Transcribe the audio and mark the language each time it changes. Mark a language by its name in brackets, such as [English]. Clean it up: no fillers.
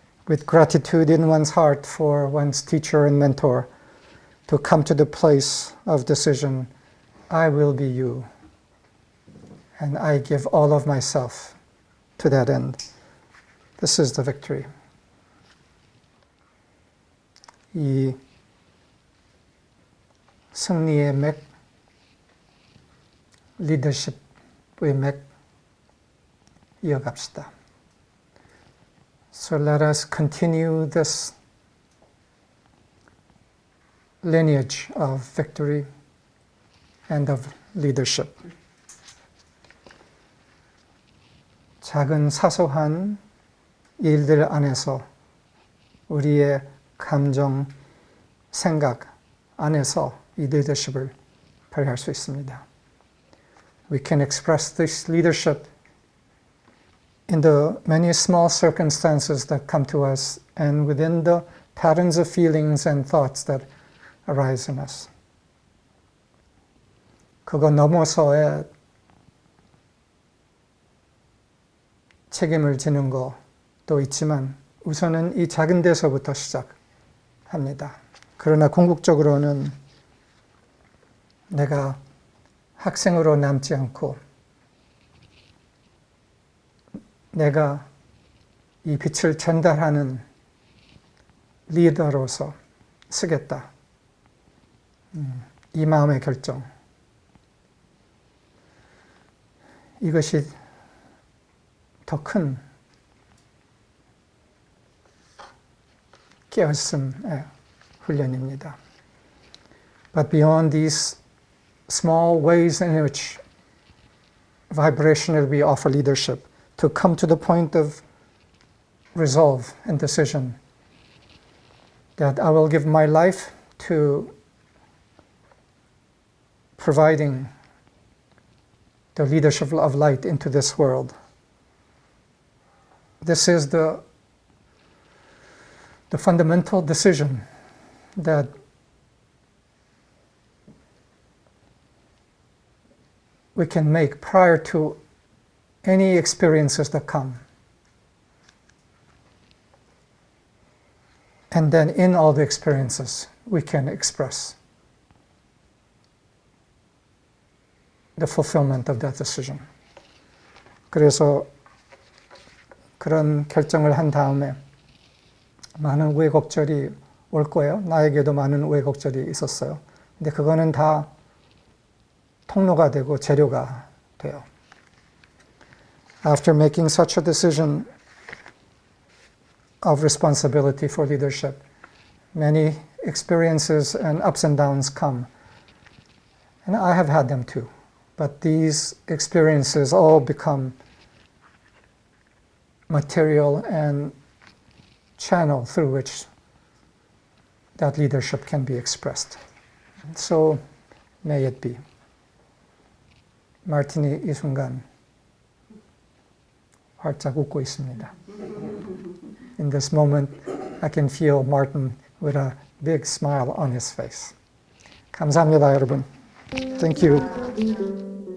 [English] With gratitude in one's heart for one's teacher and mentor, to come to the place of decision, I will be you, and I give all of myself to that end. This is the victory. [Korean] 이 승리의 맥, 리더십의 맥 이어갑시다. [English] So let us continue this lineage of victory and of leadership. [Korean] 작은 사소한 일들 안에서 우리의 감정, 생각 안에서 이 리더십을 발휘할 수 있습니다. [English] We can express this leadership in the many small circumstances that come to us and within the patterns of feelings and thoughts that arise in us. [Korean] 그거 넘어서의 책임을 지는 것도 있지만 우선은 이 작은 데서부터 시작합니다. 그러나 궁극적으로는 내가 학생으로 남지 않고 내가 이 빛을 전달하는 리더로서 쓰겠다. 이 마음의 결정. 이것이 더 큰 깨어있음의 훈련입니다. [English] But beyond these small ways in which vibrationally we offer leadership, to come to the point of resolve and decision that I will give my life to providing the leadership of light into this world. This is the fundamental decision that we can make prior to any experiences that come. And then in all the experiences, we can express the fulfillment of that decision. [Korean] 그래서 그런 결정을 한 다음에 많은 우여곡절이 올 거예요. 나에게도 많은 우여곡절이 있었어요. 근데 그거는 다 통로가 되고 재료가 돼요. [English] After making such a decision of responsibility for leadership, many experiences and ups and downs come. And I have had them too. But these experiences all become material and channel through which that leadership can be expressed. So may it be. [Korean] 마르틴이 이 순간 활짝 웃고 있습니다. [English] In this moment, I can feel Martin with a big smile on his face. [Korean] 감사합니다, 여러분. [English] Thank you.